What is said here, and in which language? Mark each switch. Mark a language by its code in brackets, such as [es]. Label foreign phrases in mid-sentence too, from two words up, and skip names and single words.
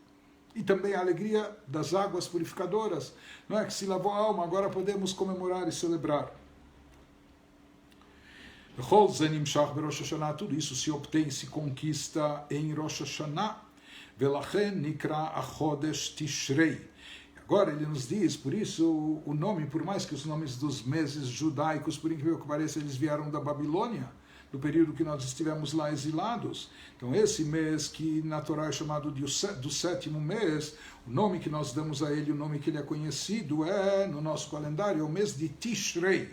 [pt] E também a alegria das águas purificadoras, não é que se lavou a alma, agora podemos comemorar e celebrar. Tudo isso se obtém, se conquista em Rosh Hashanah. [he] ולכן נקרא החודש תשרי. [pt] Agora ele nos diz, por isso o nome, por mais que os nomes dos meses judaicos, por incrível que pareça, eles vieram da Babilônia, do período que nós estivemos lá exilados. Então esse mês que na Torá é chamado do sétimo mês, o nome que nós damos a ele, o nome que ele é conhecido é, no nosso calendário, é o mês de Tishrei.